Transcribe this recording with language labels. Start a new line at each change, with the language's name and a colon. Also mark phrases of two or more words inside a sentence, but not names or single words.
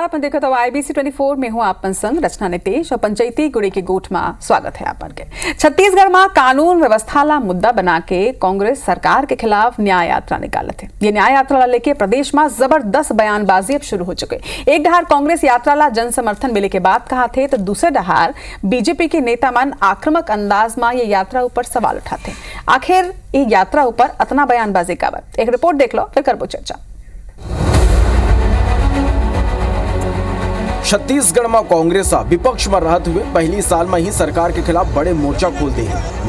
Chhattisgarhi: अपन देखो तो IBC 24 में हूँ आपन संग रचना नितेश और पंचायती गुड़ी के गोठ में स्वागत है आपन के। छत्तीसगढ़ में कानून व्यवस्था ला मुद्दा बना के कांग्रेस सरकार के खिलाफ न्याय यात्रा निकाले थे। ये न्याय यात्रा लेके प्रदेश में जबरदस्त बयानबाजी अब शुरू हो चुके। एक डहार कांग्रेस यात्रा ला जन समर्थन मिले के बाद कहा थे तो दूसरे डहार बीजेपी के नेता मन आक्रामक अंदाज में ये यात्रा ऊपर सवाल उठाते। आखिर ये यात्रा ऊपर इतना बयानबाजी का बात, एक रिपोर्ट देख लो फिर करबो चर्चा। छत्तीसगढ़ में कांग्रेस विपक्ष में रहते हुए पहली साल में ही सरकार के खिलाफ बड़े मोर्चा खोल दे हैं।